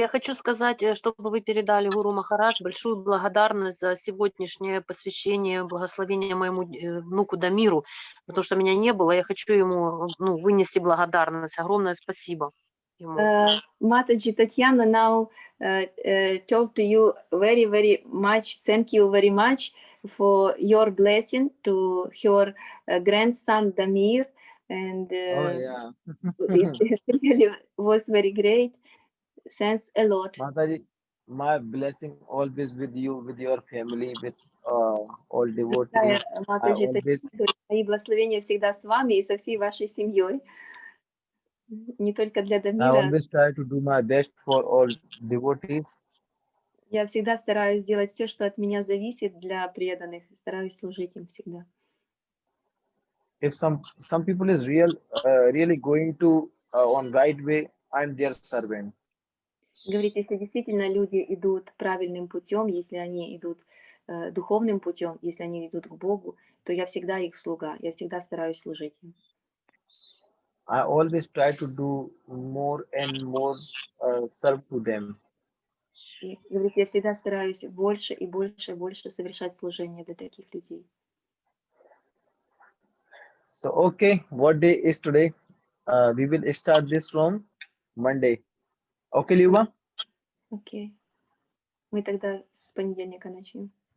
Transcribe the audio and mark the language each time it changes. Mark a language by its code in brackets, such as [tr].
[ru] я хочу сказать, чтобы вы передали Гуру Махарадж большую благодарность за сегодняшнее посвящение, благословение моему внуку Дамиру, потому что меня не было. Я хочу ему вынести благодарность. Огромное спасибо ему. [en] Mataji Tatiana now told to you very, very much, thank you very much for your blessing to her grandson Damir, and Oh yeah. it really was very great. Thanks a lot. Mataji, my blessing always with you, with your family, with all devotees. I [ru] Матаджи [en] always, [ru] Татьяна, мои благословения всегда с вами и со всей вашей семьей. Не только для [en] I [ru] Дамира. [en] always try to do my best for all devotees. [ru] Я всегда стараюсь сделать все, что от меня зависит для преданных. Стараюсь служить им всегда. [en] If some people is really going to on right way, I'm their servant. [ru] Говорит, если действительно люди идут правильным путем, если они идут духовным путем, если они идут к Богу, то я всегда их слуга, я всегда стараюсь служить им. [en] I always try to do more and more serve to them. [ru] И, говорит, я всегда стараюсь больше и больше и больше совершать служение для таких людей. [en] So, okay, what day is today? We will start this from Monday. Okay, Люба? [ru] Окей. Мы тогда с понедельника начнем.